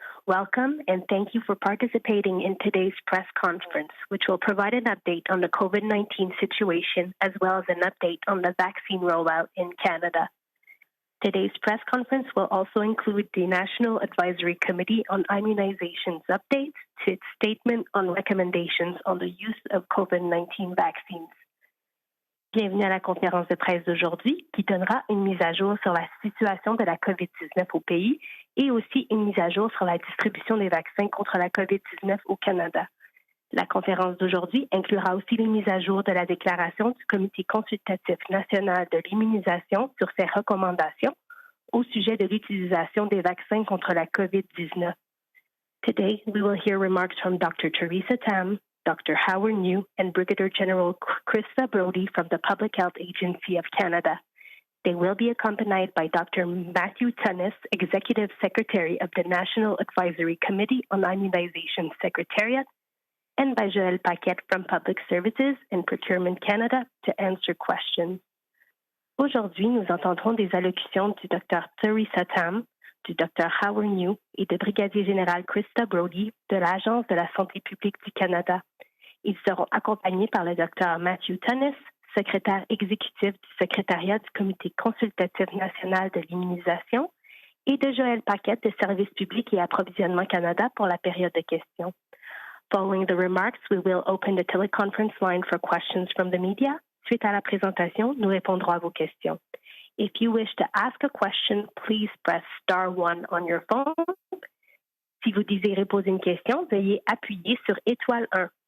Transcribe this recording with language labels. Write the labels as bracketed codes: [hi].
[en] Welcome, and thank you for participating in today's press conference, which will provide an update on the COVID-19 situation as well as an update on the vaccine rollout in Canada. Today's press conference will also include the National Advisory Committee on Immunization's updates to its statement on recommendations on the use of COVID-19 vaccines. [fr] Bienvenue à la conférence de presse d'aujourd'hui qui donnera une mise à jour sur la situation de la COVID-19 au pays et aussi une mise à jour sur la distribution des vaccins contre la COVID-19 au Canada. La conférence d'aujourd'hui inclura aussi les mises à jour de la déclaration du Comité consultatif national de l'immunisation sur ses recommandations au sujet de l'utilisation des vaccins contre la COVID-19. [en] Today, we will hear remarks from Dr. Theresa Tam, Dr. Howard Njoo, and Brigadier-General Krista Brodie from the Public Health Agency of Canada. They will be accompanied by Dr. Matthew Tunnis, Executive Secretary of the National Advisory Committee on Immunization Secretariat, and by Joël Paquette from Public Services and Procurement Canada to answer questions. [fr] Aujourd'hui, nous entendrons des allocutions du Dr. Theresa Tam, du Dr. Howard Njoo et du Brigadier-Général Krista Brodie de l'Agence de la santé publique du Canada. Ils seront accompagnés par le Dr. Matthew Tunnis, secrétaire exécutif du secrétariat du Comité consultatif national de l'immunisation, et de Joël Paquette de Services publics et approvisionnement Canada pour la période de questions. [en] Following the remarks, we will open the teleconference line for questions from the media. [fr] Suite à la présentation, nous répondrons à vos questions. [en] If you wish to ask a question, please press star 1 on your phone. [fr] Si vous désirez poser une question, veuillez appuyer sur étoile 1.